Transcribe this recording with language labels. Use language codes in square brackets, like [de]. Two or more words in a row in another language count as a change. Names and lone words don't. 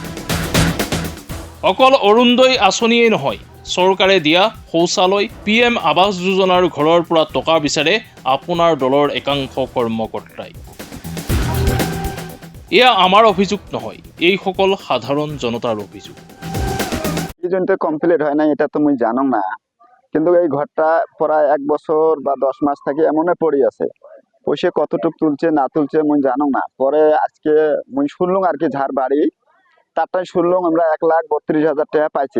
[as] অকল অৰুণোদয় আঁচনিয়েই নহয়, চৰকাৰে দিয়া শৌচালয়, PM আৱাস যোজনাৰ ঘৰৰ পৰা টকা বিচাৰে আপোনাৰ দলৰ একাংশ কৰ্মকৰ্তাই। এয়া আমাৰ অভিযোগ নহয়, এইসকল সাধাৰণ জনতাৰ অভিযোগ। [bn] কমপ্লিট হয় না এটা তো মুই জানো না, কিন্তু এই ঘরটা প্রায় 1 বছর বা 10 মাস থেকে এমনে পড়ে আছে। পয়সা কতটুক তুলছে না তুলছে মুই জানো না। পরে আজকে মুই শুনলাম আর কি ঝাড় বাড়ি তারটাই শুনলাম আমরা 1,32,000 টাকা পাইছে।